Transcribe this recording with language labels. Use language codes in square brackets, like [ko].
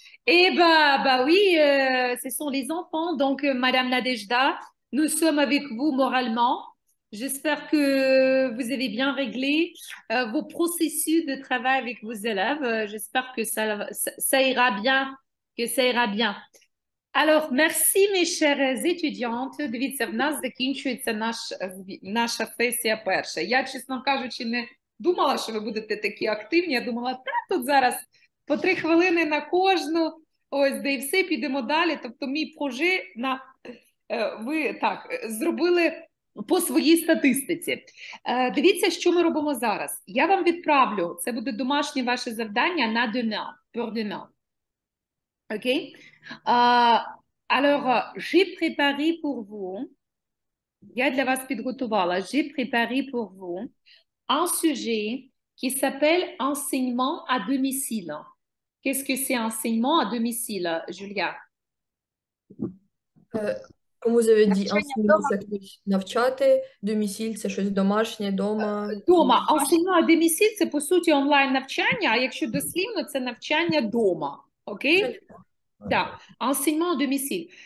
[fr] Et bah oui, ce sont les enfants. Donc, Madame Nadejda, nous sommes avec vous moralement. J'espère que vous avez bien réglé vos processus de travail avec vos élèves. J'espère que ça ira bien, Alors, merci mes chères étudiantes. [uk] Дивіться, в нас закінчується наша сесія перша. Я, чесно кажучи, не думала, що ви будете такі активні. Я думала, тут зараз по 3 хвилини на кожну. Ось, де і все, підемо далі. Тобто мій проже ви так зробили по своїй статистиці. Дивіться, що ми робимо зараз. Я вам відправлю, це буде домашнє ваше завдання на [fr] demain, pour demain. [en] Ok? [fr] Alors, j'ai préparé pour vous, [uk] я для вас підготувала, [fr] j'ai préparé pour vous un sujet qui s'appelle enseignement à domicile. Qu'est-ce que c'est enseignement à domicile, Julia? Comme vous avez dit, [uk] enseignement, це навчати, домісіль, це щось домашнє, дома. Дома. Enseignement à domicile – це, по суті, онлайн-навчання, а якщо дослівно, це навчання дома. Окей? Так, enseignement à domicile.